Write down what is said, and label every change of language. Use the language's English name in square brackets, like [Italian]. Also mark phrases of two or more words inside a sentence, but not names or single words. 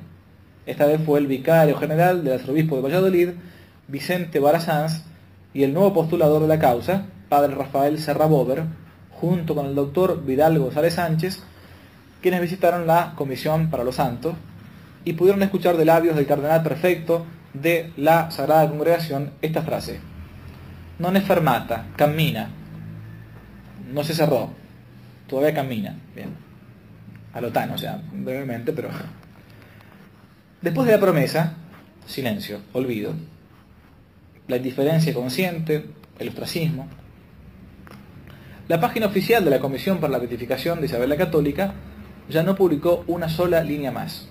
[Spanish] Esta vez fue el vicario general del arzobispo de Valladolid, Vicente Barasanz, y el nuevo postulador de la causa, padre Rafael Serra Bover, junto con el doctor Vidal González Sánchez, quienes visitaron la Comisión para los Santos y pudieron escuchar de labios del cardenal prefecto de la Sagrada Congregación esta frase: [Italian] non è fermata, cammina. [Spanish] No se cerró, todavía camina. Bien, alotano, o sea, brevemente, pero... Después de la promesa, silencio, olvido, la indiferencia consciente, el ostracismo. La página oficial de la Comisión para la Beatificación de Isabel la Católica ya no publicó una sola línea más.